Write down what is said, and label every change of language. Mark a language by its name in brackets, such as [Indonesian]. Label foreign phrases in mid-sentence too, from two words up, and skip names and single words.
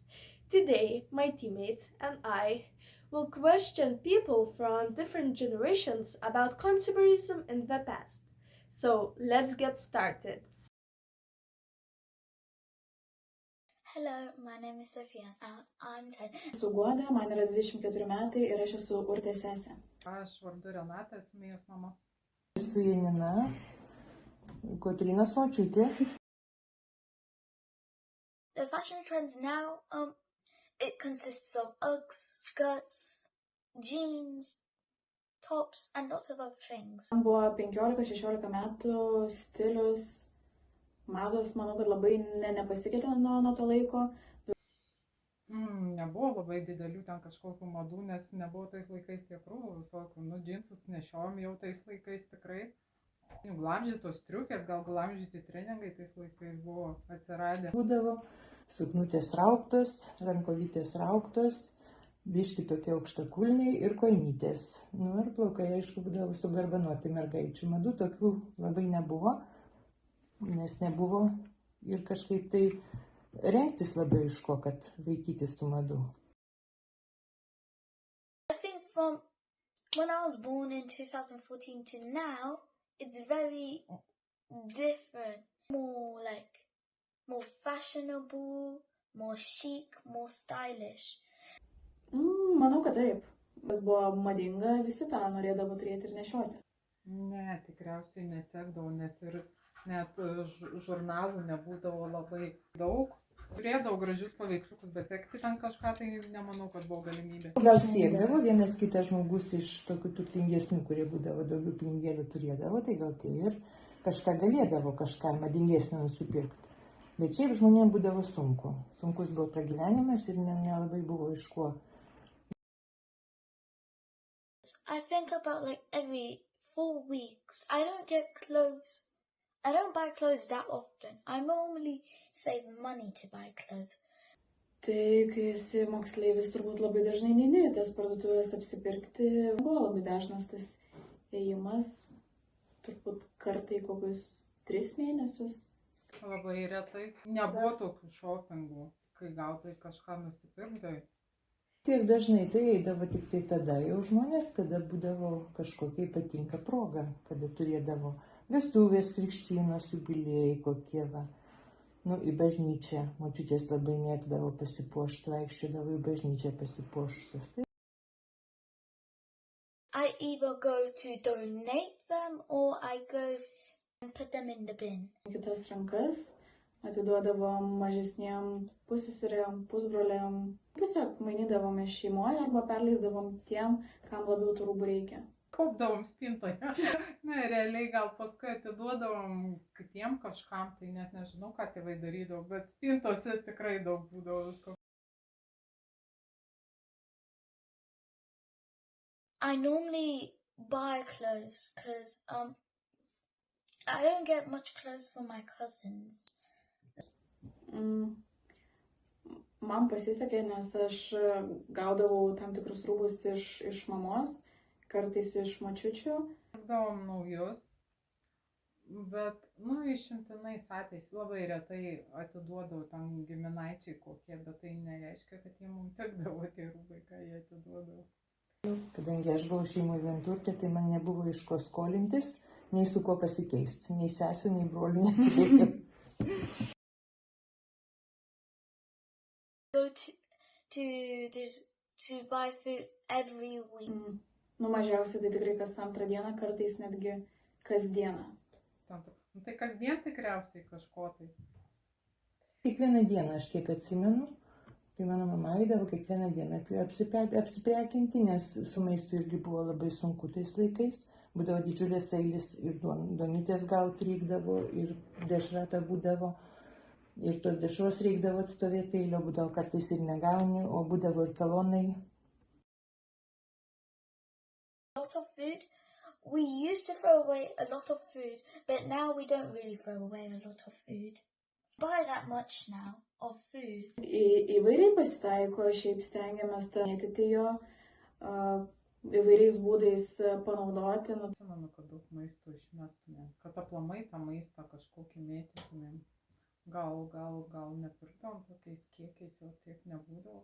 [English] Today, my teammates and I will question people from different generations about consumerism in the past. So let's get started. Hello, my name is Sophia and I'm 10. [Lithuanian] Esu Guoda, man yra 24 metai ir aš esu Urtės sesė. Aš vardu Renata, esu Mėjos mama. Esu Janina, Kotrynos močiutė. [English] The fashion trends now, it consists of Uggs, skirts, jeans, tops, and lots of other things. [Lithuanian] Man buvo 15-16 metų, stilius, mados, manau, kad labai nepasikeitė nuo to laiko. Nebuvo labai didelių ten kažkokių madų, nes nebuvo tais laikais tiek krūvų visokių. Džinsus nešiojom jau tais laikais tikrai. Glamžytos striukės, gal glamžyti treningai tais laikais buvo atsiradę. Būdavo suknutės rauktos, rankovytės rauktos, biški tokie aukštakulniai ir kojinytės. Ir plaukai, aišku, būdavo sugarbanuoti mergaičių. Madų tokių labai nebuvo, nes nebuvo ir kažkaip tai rengtis labai iš ko, kad vaikytis tų madų. [English] I think from when I was born in 2014 to now, it's very different. More fashionable, more chic, more stylish. [Lithuanian] Manau, kad taip. Kas buvo madinga, visi tą norėdavo turėti ir nešioti. Ne, tikriausiai nesekdavau, nes ir net žurnalų nebūdavo labai daug. Turėdavau gražius paveiksliukus, bet sekti ten kažką, tai nemanau, kad buvo galimybė. Gal siekdavo vienas kitas žmogus iš tokių turtingesnių, kurie būdavo daugiau pinigėlių turėdavo, tai gal tai ir kažką galėdavo, kažką madingesnio nusipirkti. Bet šiaip žmonėms būdavo sunku. Sunkus buvo pragyvenimas ir nelabai buvo iš ko. [English] I think about every 4 weeks. I don't buy clothes that often. I normally save money to buy clothes. [Lithuanian] Tai, kai esi moksleivis, turbūt labai dažnai neini tas parduotuvės apsipirkti. Buvo labai dažnas tas ėjimas, turbūt kartai kokius 3 mėnesius. Labai retai. Nebuvo tokių šopingų, kai gal tai kažką nusipirkdavai. Tiek dažnai tai eidavo tik tai tada jau žmonės, kada būdavo kažkokia ypatinga proga, kada turėdavo vestuvės, krikštynos, jubiliejai kokie va. Į bažnyčią. Močiutės labai mėgdavo pasipuošti, vaikščiodavo į bažnyčią pasipuošusios. [English] I either go to donate them or I go and put them in the bin. [Lithuanian] Kitas rankas atiduodavom mažesniem pusseserėm, pusbroliam. Tiesiog mainydavome šeimoje arba perleisdavom tiem, kam labiau tų rūbų reikia. Kaupdavom spintoje. Ne, realiai gal paskui atiduodavom kitiem kažkam, tai net nežinau, ką tėvai darydavo, bet spintose tikrai daug būdavo visko. [English] I normally buy clothes because I don't get much clothes from my cousins. [Lithuanian] Man pasisekė, nes aš gaudavau tam tikrus rūbus iš mamos, kartais iš močiučių. Pirkdavom naujus, bet, išimtinais atvejais labai retai atiduodavau tam giminaičiai kokie, bet tai nereiškia, kad jie mums tekdavo tie rūbai, ką jie atiduodavo. Kadangi aš buvau šeimoje vienturtė, tai man nebuvo iš ko skolintis, nei su ko pasikeisti, nei sesių, nei brolių neturėjau. Go to buy food every week. Mažiausiai tai tikrai kas antrą dieną, kartais netgi kasdieną. Tai kasdien tikriausiai kažko tai. Kiekvieną dieną, aš kiek atsimenu, tai mano mama eidavo kiekvieną dieną apsiprekinti, nes su maistu irgi buvo labai sunku tais laikais. Būdavo didžiulės eilės ir duonytės gauti reikdavo, ir dešrata būdavo. Ir tos dešros reikdavo atstovėti eilio, būdavo kartais ir negauni, o būdavo ir talonai. [English] A lot of food. We used to throw away a lot of food, but now we don't really throw away a lot of food. Buy that much now of food. [Lithuanian] Įvairiai pasitaiko, šiaip stengiamės mėtyti jo. įvairiais būdais panaudoti. Nu, Atsimenu, kad daug maisto išmestumėm, kad aplamai tą maistą kažkokį mėtytumėm. Gal nepirkdavom tokiais kiekiais, jau tiek nebūdavo.